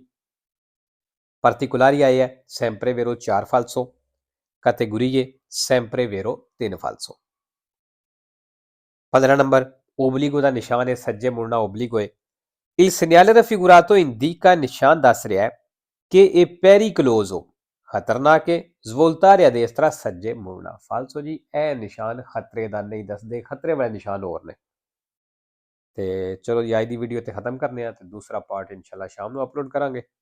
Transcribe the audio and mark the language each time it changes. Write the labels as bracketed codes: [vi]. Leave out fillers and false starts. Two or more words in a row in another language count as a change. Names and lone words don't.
[pa] particolari ਆਏ ਹੈ [it] sempre vero, [pa] 4 ਫਾਲਸੋ, [it] categorie sempre vero, [pa] 3 ਫਾਲਸੋ। 15 ਨੰਬਰ obligo ਦਾ ਨਿਸ਼ਾਨ ਹੈ, ਸੱਜੇ ਮੁੜਨਾ obligo ਹੈ [it] il segnale raffigurato indica, [pa] ਨਿਸ਼ਾਨ ਦੱਸ ਰਿਹਾ ਹੈ ਕਿ ਇਹ pericoloso, ਖਤਰਨਾਕ ਹੈ [it] svoltare a destra, [pa] ਸੱਜੇ ਮੁੜਨਾ, ਫਾਲਸੋ ਜੀ। ਇਹ ਨਿਸ਼ਾਨ ਖਤਰੇ ਦਾ ਨਹੀਂ ਦੱਸਦੇ, ਖਤਰੇ ਵਾਲੇ ਨਿਸ਼ਾਨ ਹੋਰ ਨੇ। ਤੇ ਚਲੋ ਜੀ ਅੱਜ ਦੀ ਵੀਡੀਓ ਤੇ ਖਤਮ ਕਰਨੇ ਆ ਤੇ ਦੂਸਰਾ ਪਾਰਟ ਇਨਸ਼ਾਅੱਲਾ ਸ਼ਾਮ ਨੂੰ ਅਪਲੋਡ ਕਰਾਂਗੇ।